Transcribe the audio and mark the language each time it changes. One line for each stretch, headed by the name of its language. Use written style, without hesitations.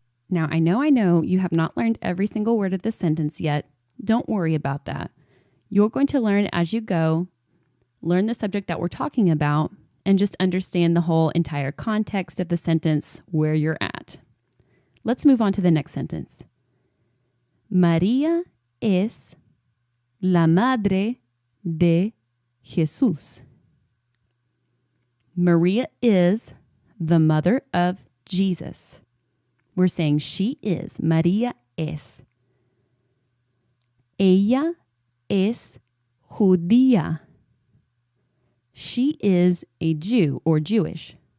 English: Now, I know you have not learned every single word of this sentence yet. Don't worry about that. You're going to learn as you go, learn the subject that we're talking about, and just understand the whole entire context of the sentence where you're at. Let's move on to the next sentence.
Spanish: María es la madre de Jesús.
English: Maria is the mother of Jesus. We're saying she is.
Spanish: María es. Ella es judía.
English: She is a Jew or Jewish.